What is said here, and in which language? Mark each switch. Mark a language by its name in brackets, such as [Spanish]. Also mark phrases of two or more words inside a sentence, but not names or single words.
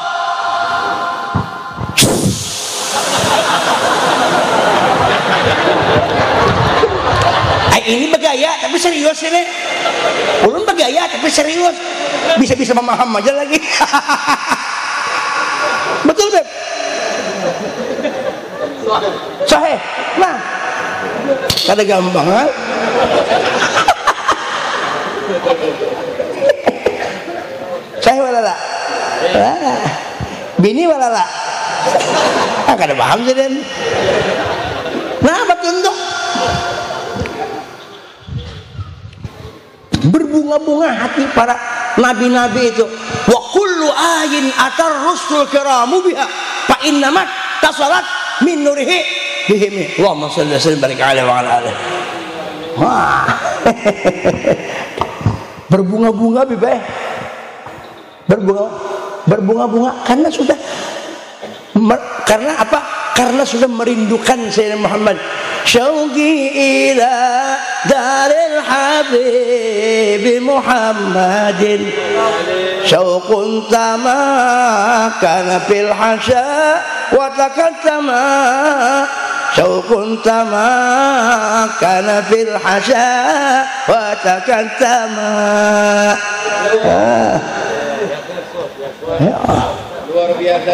[Banjar] Ini bergaya tapi serius ini. Ulun bergaya tapi serius. Bisa-bisa memaham aja lagi. Betul Beb? Sahih. Nah, kada gampang kan? Sahih walala. Bini walala. Kada paham sih Den. Nah, bertunduk. berbunga-bunga hati para nabi-nabi itu. [Arabic] وكل آي أتى الرسل الكرام بها فإنما اتصلت من نوره بهم. اللهم صل وسلم بارك عليه وعلى آله. [Banjar] Wah. Berbunga-bunga bibeh. Berbunga-bunga karena sudah karena apa? Karena sudah merindukan Sayyidina Muhammad. [Arabic] شوقي إلى دار الحبيب محمد شوق تمكن في الحشا وتكتما شوق تمكن في الحشا وتكتما. [Banjar] Luar biasa.